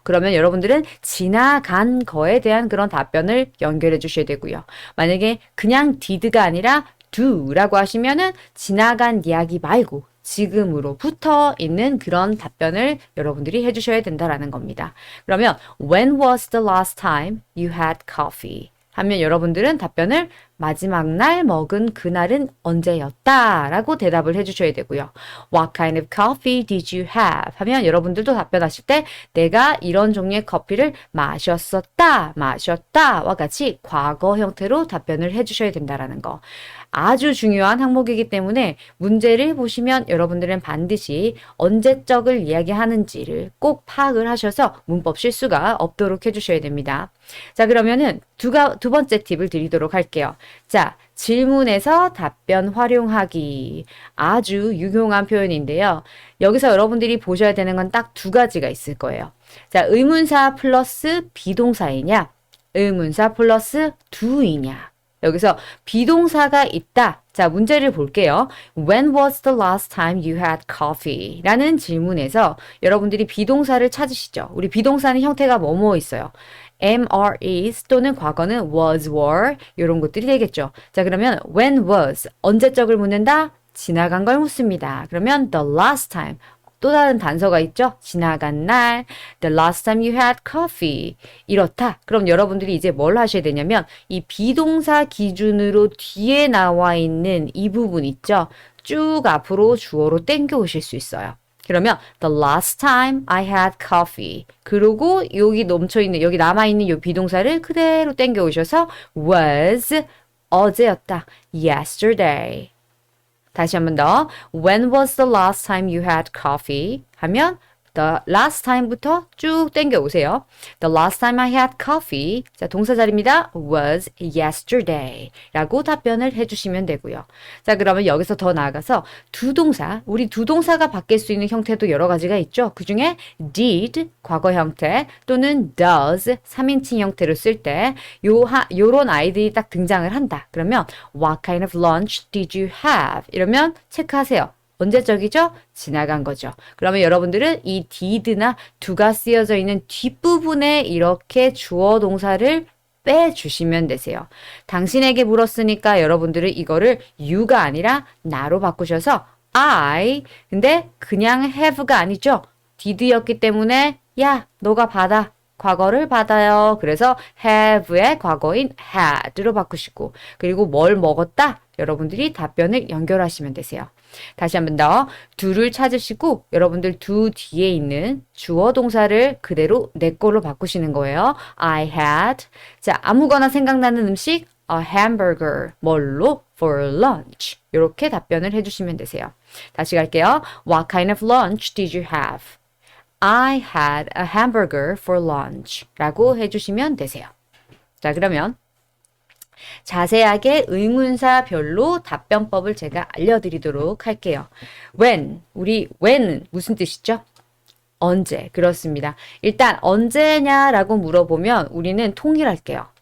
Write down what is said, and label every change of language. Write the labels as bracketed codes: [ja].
[ko] 그러면 여러분들은 지나간 거에 대한 그런 답변을 연결해 주셔야 되고요. 만약에 그냥 did가 아니라 do라고 하시면은 지나간 이야기 말고 지금으로부터 있는 그런 답변을 여러분들이 해주셔야 된다라는 겁니다. 그러면 [en] when was the last time you had coffee? [ko] 하면 여러분들은 답변을 마지막 날 먹은 그날은 언제였다 라고 대답을 해주셔야 되고요. [en] What kind of coffee did you have? [ko] 하면 여러분들도 답변하실 때 내가 이런 종류의 커피를 마셨다와 같이 과거 형태로 답변을 해주셔야 된다라는 거. 아주 중요한 항목이기 때문에 문제를 보시면 여러분들은 반드시 언제적을 이야기하는지를 꼭 파악을 하셔서 문법 실수가 없도록 해주셔야 됩니다. 자, 그러면은 두 번째 팁을 드리도록 할게요. 자, 질문에서 답변 활용하기. 아주 유용한 표현인데요. 여기서 여러분들이 보셔야 되는 건 딱 두 가지가 있을 거예요. 자, 의문사 플러스 비동사이냐, 의문사 플러스 do이냐. 여기서 비동사가 있다. 자, 문제를 볼게요. [en] When was the last time you had coffee? [ko] 라는 질문에서 여러분들이 비동사를 찾으시죠. 우리 비동사는 형태가 뭐뭐 있어요. am, are, is 또는 과거는 was, were 이런 것들이 되겠죠. 자, 그러면 [en] when was [ko] 언제적을 묻는다? 지나간 걸 묻습니다. 그러면 [en] the last time [ko] 또 다른 단서가 있죠. 지나간 날 [en] the last time you had coffee [ko] 이렇다. 그럼 여러분들이 이제 뭘 하셔야 되냐면 이 비동사 기준으로 뒤에 나와 있는 이 부분 있죠. 쭉 앞으로 주어로 땡겨 오실 수 있어요. [en] 그러면 the last time I had coffee. [ko] 그리고 여기 넘쳐있는 여기 남아있는 이 비동사를 그대로 땡겨 오셔서 was 어제였다. yesterday. 다시 한 번 더. [en] When was the last time you had coffee? [ko] 하면 the last time부터 쭉 땡겨 오세요. [en] The last time I had coffee. [ko] 자, 동사 자리입니다. [en] was yesterday. [ko] 라고 답변을 해주시면 되고요. 자, 그러면 여기서 더 나아가서 두 동사, 우리 두 동사가 바뀔 수 있는 형태도 여러 가지가 있죠. 그 중에 did, 과거 형태, 또는 does, 3인칭 형태로 쓸 때 요런 아이들이 딱 등장을 한다. [en] 그러면 what kind of lunch did you have? [ko] 이러면 체크하세요. 언제적이죠? 지나간 거죠. 그러면 여러분들은 이 did나 do가 쓰여져 있는 뒷부분에 이렇게 주어 동사를 빼주시면 되세요. 당신에게 물었으니까 여러분들은 이거를 you가 아니라 나로 바꾸셔서 I, 근데 그냥 have가 아니죠. did였기 때문에 야, 너가 받아. 과거를 받아요. 그래서 have의 과거인 had로 바꾸시고 그리고 뭘 먹었다? 여러분들이 답변을 연결하시면 되세요. 다시 한 번 더 do를 찾으시고 여러분들 do 뒤에 있는 주어 동사를 그대로 내 걸로 바꾸시는 거예요. [en] I had. [ko] 자, 아무거나 생각나는 음식 [en] a hamburger. [ko] 뭘로? [en] for lunch. [ko] 이렇게 답변을 해주시면 되세요. 다시 갈게요. [en] What kind of lunch did you have? I had a hamburger for lunch. [ko] 라고 해주시면 되세요. 자, 그러면 자세하게 의문사별로 답변법을 제가 알려드리도록 할게요. when, 우리 when 무슨 뜻이죠? 언제, 그렇습니다. 일단 언제냐라고 물어보면 우리는 통일할게요.